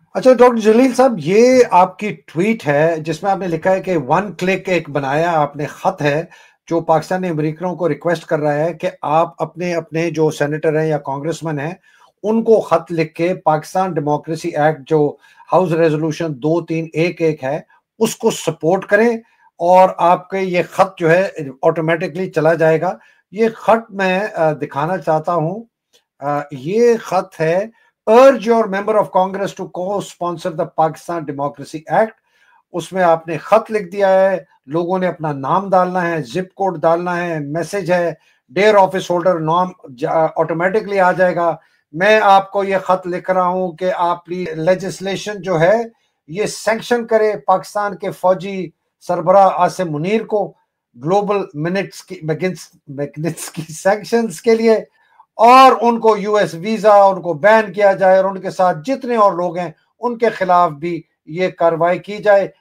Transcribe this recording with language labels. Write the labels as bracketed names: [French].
[Urdu] اچھا ڈاکٹر جلیل صاحب، یہ آپ کی ٹویٹ ہے جس میں آپ نے لکھا ہے کہ ون کلک ایک بنایا آپ نے خط ہے جو پاکستانی امریکنوں کو ریکویسٹ کر رہا ہے کہ آپ اپنے اپنے جو سینیٹر ہیں یا کانگریس مین ہیں ان کو خط لکھ کے پاکستان ڈیموکریسی ایکٹ جو ہاؤس ریزولوشن 2311 ہے اس کو سپورٹ کریں، اور آپ کے یہ خط جو ہے آٹومیٹکلی چلا جائے گا. یہ خط میں دکھانا چاہتا ہوں، یہ خط ہے [English] urge your member of Congress to co-sponsor the Pakistan Democracy Act. [Urdu] اس میں آپ نے خط لکھ دیا ہے، لوگوں نے اپنا نام ڈالنا ہے، زپ کوڈ ڈالنا ہے، میسج ہے، ڈیئر آفس ہولڈر، نام آٹومیٹکلی آ جائے گا. میں آپ کو یہ خط لکھ رہا ہوں کہ آپ لیجسلیشن جو ہے یہ سینکشن کرے پاکستان کے فوجی سربراہ عاصم منیر کو گلوبل میگنٹس کی سینکشنز کے لیے، اور ان کو یو ایس ویزا ان کو بین کیا جائے، اور ان کے ساتھ جتنے اور لوگ ہیں ان کے خلاف بھی یہ کارروائی کی جائے.